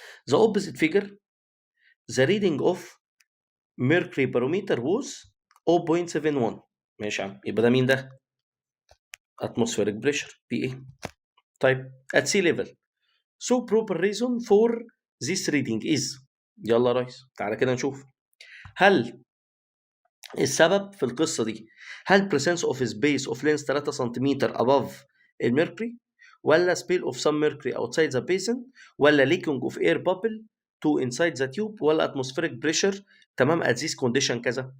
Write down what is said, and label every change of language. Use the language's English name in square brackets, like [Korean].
[English] The opposite figure, the reading of mercury barometer was 0.71. [Arabic] ماشي يا عم، يبقى ده مين ده؟ [English] atmospheric pressure PA. طيب at sea level, so proper reason for this reading is. [Arabic] يلا يا ريس تعالى كده نشوف. هل السبب في القصة دي [English] هل presence of space of length 3 سنتيمتر above الميركوري، ولا spill of some mercury outside the basin، ولا leaking of air bubble to inside the tube، ولا atmospheric pressure تمام at this condition كذا.